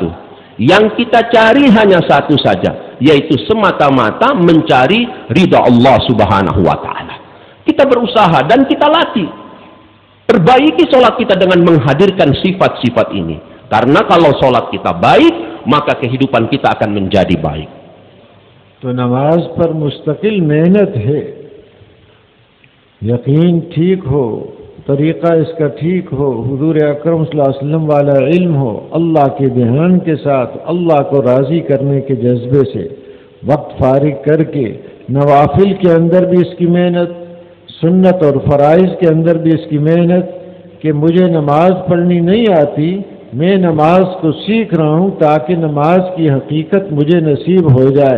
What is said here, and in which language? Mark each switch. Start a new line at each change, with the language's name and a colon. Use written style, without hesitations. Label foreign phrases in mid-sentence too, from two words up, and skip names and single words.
Indonesian: Yang kita cari hanya satu saja, yaitu semata-mata mencari ridha Allah
Arabic: سبحانه وتعالى.
Indonesian: Kita berusaha dan kita latih. Perbaiki sholat kita dengan menghadirkan sifat-sifat ini. Karena kalau sholat kita baik, maka kehidupan kita akan menjadi baik.
Urdu: تو نماز پر مستقل محنت ہے. یقین ٹھیک ہو، طریقہ اس کا ٹھیک ہو، حضور اکرم
Arabic: صلى الله عليه وسلم
Urdu: والا علم ہو، اللہ کے دھیان کے ساتھ اللہ کو راضی کرنے کے جذبے سے وقت فارغ کر کے نوافل کے اندر بھی اس کی محنت، سنت اور فرائض کے اندر بھی اس کی محنت کہ مجھے نماز پڑھنی نہیں آتی، میں نماز کو سیکھ رہا ہوں تاکہ نماز کی حقیقت مجھے نصیب ہو جائے.